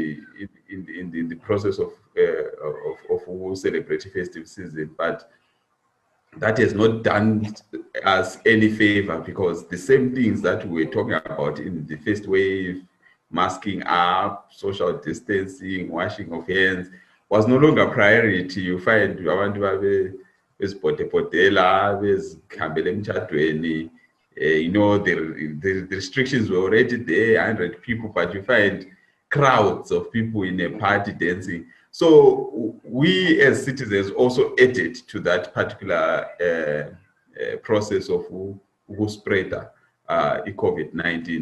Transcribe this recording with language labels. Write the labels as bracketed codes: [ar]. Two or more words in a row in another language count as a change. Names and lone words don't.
[en] the process of celebrating festive season, but that has not done us any favor, because the same things that we were talking about in the first wave, masking up, social distancing, washing of hands, was no longer a priority. You find [zu] abantu bezipotepotela, bezikhambela emtshadweni, [en] the restrictions were already there, 100 people, but you find crowds of people in a party dancing. So we as citizens also added to that particular process of who spread COVID-19.